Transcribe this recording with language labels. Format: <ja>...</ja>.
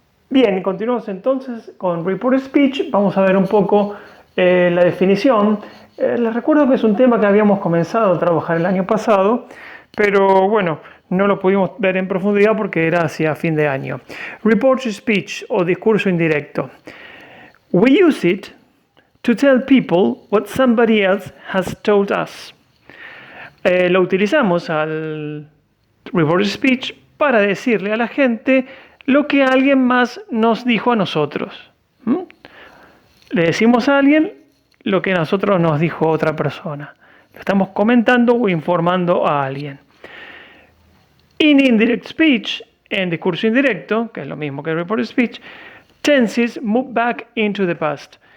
<es>Bien, continuamos entonces con reported speech. Vamos a ver un poco la definición. Les recuerdo que es un tema que habíamos comenzado a trabajar el año pasado, pero bueno, no lo pudimos ver en profundidad porque era hacia fin de año. Reported speech o discurso indirecto.</es> <en>We use it to tell people what somebody else has told us.</en> <es>Lo utilizamos al reported speech para decirle a la gente lo que alguien más nos dijo a nosotros. Le decimos a alguien lo que a nosotros nos dijo otra persona. Lo estamos comentando o informando a alguien.</es> <en>In indirect speech,</en> <es>en discurso indirecto, que es lo mismo que reported speech,</es> <en>tenses move back into the past.</en>